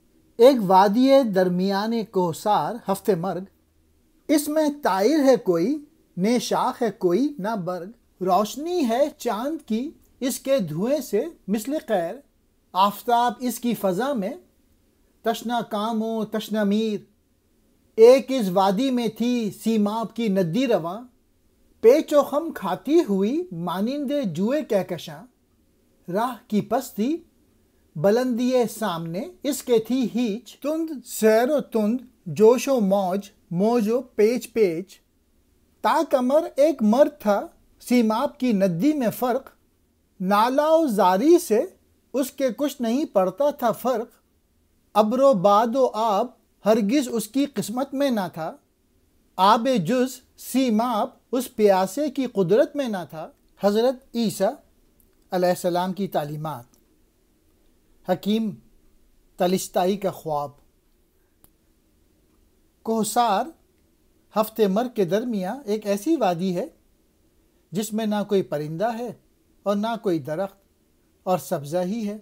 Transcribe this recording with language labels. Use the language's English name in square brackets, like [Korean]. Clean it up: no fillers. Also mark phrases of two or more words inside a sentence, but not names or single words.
[Urdu] ایک وادی درمیان کوہسار ہفت مرگ، اس میں طائر ہے کوئی، نہ شاخ ہے کوئی نہ برگ، روشنی ہے چاند کی اس کے دھوئیں سے مثل قیر، آفتاب اس کی فضا میں تشنا کام و تشنا میر، ایک اس وادی میں تھی سیماب کی ندی رواں، پیچ و خم کھاتی ہوئی مانند جوئے کہکشاں، راہ کی پستی بلندی سامنے اس کے تھی ہیچ، تند سیر و تند جوش و موج، موج و پیچ پیچ، تا کمر ایک مرد تھا سیماب کی ندی میں فرق، نالا و زاری سے اس کے کچھ نہیں پڑتا تھا فرق، ابر و باد و آب ہرگز اس کی قسمت میں نہ تھا، آب جز سیماب اس پیاسے کی قدرت میں نہ تھا۔ حضرت عیسیٰ علیہ السلام کی تعلیمات۔ حکیم طالستائی کا خواب۔ کوہسار ہفت مرگ کے درمیان ایک ایسی وادی ہے جس میں نہ کوئی پرندہ ہے اور نہ کوئی درخت، اور سبزہ ہی ہے۔